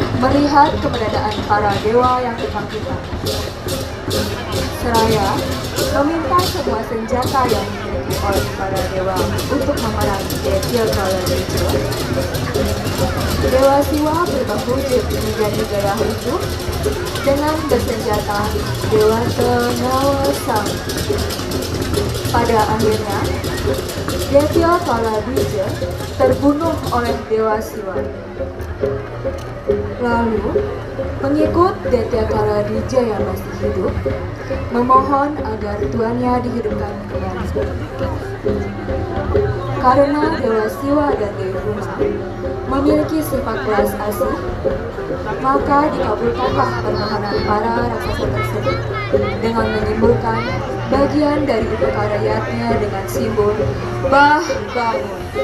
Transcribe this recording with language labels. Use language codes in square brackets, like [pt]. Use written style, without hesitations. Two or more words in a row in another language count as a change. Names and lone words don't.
[id] Melihat keberadaan para dewa yang kebangkitan, seraya meminta semua senjata yang dimiliki oleh para dewa untuk memerangi Detya Kala Dija. Dewa Siwa berubah wujud menjadi gaya hidup dengan bersenjata Dewata Nawasang. Pada akhirnya, Detya Kala Dija terbunuh oleh Dewa Siwa. Lalu, pengikut Detya Kala Dija yang masih hidup memohon agar tuannya dihidupkan kembali. Karena Dewa Siwa dan Dewi Uma memiliki sifat belas asih, maka dikabulkanlah permohonan para raksasa tersebut dengan menimbulkan bagian dari upaka rakyatnya dengan simbol Bah Bangun.